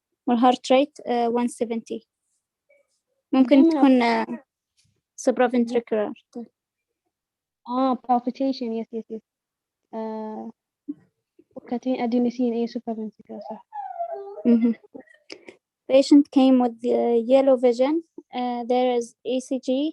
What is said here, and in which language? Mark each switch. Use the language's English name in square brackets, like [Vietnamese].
[Arabic] والheart rate 170. ممكن تكون supraventricular. palpitation yes وكاتبين adenosine أي supraventricular صح. [English] Patient came with yellow vision. There is ECG.